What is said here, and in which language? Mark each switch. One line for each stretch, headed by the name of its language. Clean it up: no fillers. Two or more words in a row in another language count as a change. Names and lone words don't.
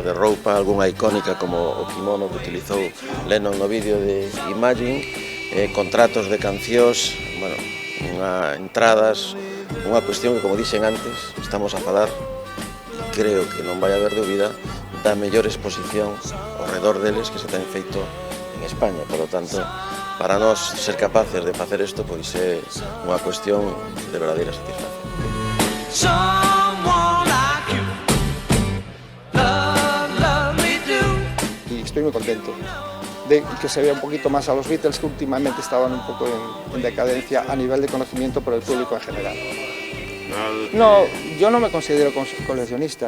Galician: de roupa, algunha icónica como o kimono que utilizou Lennon no vídeo de Imagine, contratos de cancións, entradas, unha cuestión que, como dixen antes, estamos a falar, e creo que non vai haber dúbida, da mellor exposición ao redor deles que se ten feito en España.
Spanish: Por lo tanto,
Galician: para nós ser capaces de facer isto pois é unha cuestión de verdadeira satisfacción.
Spanish: Y estoy muy contento de que se vea un poquito más a los Beatles, que últimamente estaban un poco en decadencia a nivel de conocimiento por el público en general. No, yo no me considero coleccionista.